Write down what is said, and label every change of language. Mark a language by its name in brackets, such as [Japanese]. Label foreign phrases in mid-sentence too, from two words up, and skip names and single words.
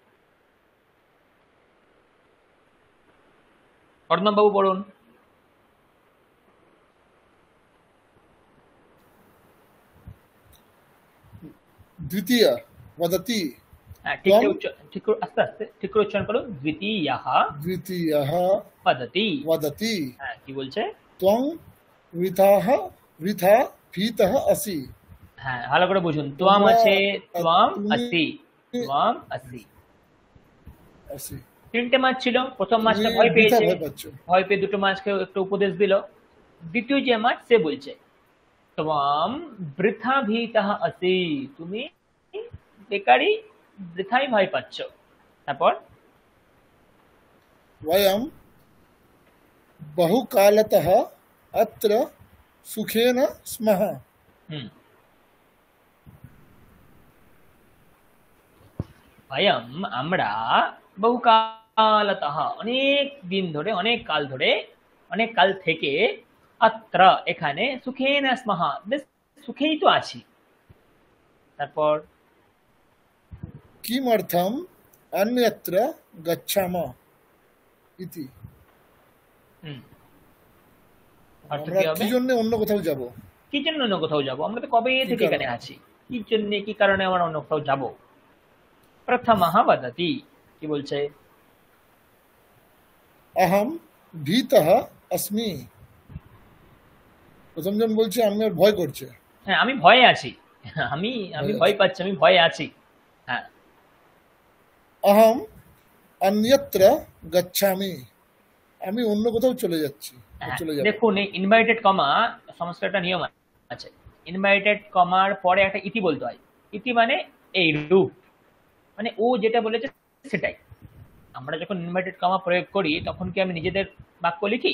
[Bangla] অর্ণব বাবু পড়ুন। [Sanskrit] দ্বিতীয় वदति [Bangla] হ্যাঁ, ঠিক করে আস্তে আস্তে ঠিক করে উচ্চারণ করুন। [Sanskrit] দ্বিতীয়ः द्वितीयः वदति। वदति [Bangla] হ্যাঁ, কি বলছে? [Sanskrit] त्वं वृथा भीतः असि। [Bangla] হ্যাঁ, ভালো করে বুঝুন। ত্বম আছে, [Sanskrit] ত্বম আসি, ত্বম আসি। असि। [Bangla] তিনটে মাছ ছিল, প্রথম মাছটা তুমি ভয় বৃথা পেয়েছে, ভয় পাচ্ছ। ভয় পেয়ে দুটো মাছকে একটু উপদেশ দিল। দ্বিতীয় যে মাছ সে বলছে [Sanskrit] ত্বম বৃথা ভীতঃ আসি, [Bangla] তুমি বেকারই বৃথাই ভয় পাচ্ছ। তারপর [Sanskrit] वयं बहुकालतः अत्र सुखेन स्मः। [Bangla] হুম ভয়ম আমরা বহুকালতঃ অনেক দিন ধরে, অনেক কাল ধরে, অনেক কাল থেকে অত্র এখানে [Sanskrit] সুখেন স্মঃ [Bangla] বেশ সুখেই তো আছি। তারপর [Sanskrit] किमर्थम् अन्यत्र गच्छामः इति। [Bangla] হুম অর্থ আমরা কি হবে? কি জন্য অন্য কোথাও যাব? কি জন্য অন্য কোথাও যাবো? আমরা তো কবে থেকে এখানে আছি, কি জন্য কি কারণে আমরা অন্য কোথাও যাবো? [Sanskrit] প্রথমঃ বদতি, [Bangla] কি বলছে? [Sanskrit] अहम भीतः अस्मि। [Bangla] প্রথম জন বলছে আমি আর ভয় করছে। হ্যাঁ আমি ভয়ে আছি, আমি আমি ভয় পাচ্ছি, আমি ভয়ে আছি। হ্যাঁ [Sanskrit] अहम अन्यत्र गच्छामि, [Bangla] আমি অন্য কোথাও চলে যাচ্ছি, চলে যাব। দেখুন এই ইনভার্টেড কমা সংস্কৃত একটা নিয়ম আছে, ইনভার্টেড কমার পরে একটা ইতি বলতে হয়। ইতি মানে এই রূপ, মানে ও যেটা বলেছে সেটাই। আমরা যখন ইনভার্টেড কমা প্রয়োগ করি তখন কি আমি নিজেদের বাক্য লিখি?